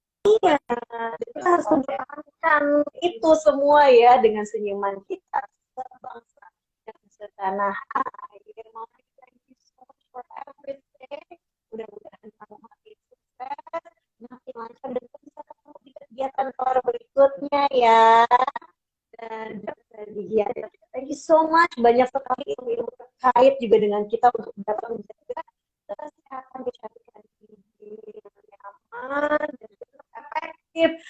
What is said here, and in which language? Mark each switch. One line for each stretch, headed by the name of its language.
Indonesian: Iya, kita harus mempertahankan itu semua ya dengan senyuman kita sebangsa dan setanah air.
English: Mama, thank you so much for everything.
Indonesian: Mudah-mudahan kamu makin sukses, makin lancar dan kita bisa ketemu di kegiatan kelar berikutnya ya. Dan
English: thank you so much.
Indonesian: Banyak sekali ilmu-ilmu terkait juga dengan kita untuk dapat menjaga kesehatan kecantikan gigi yang nyaman dan efektif.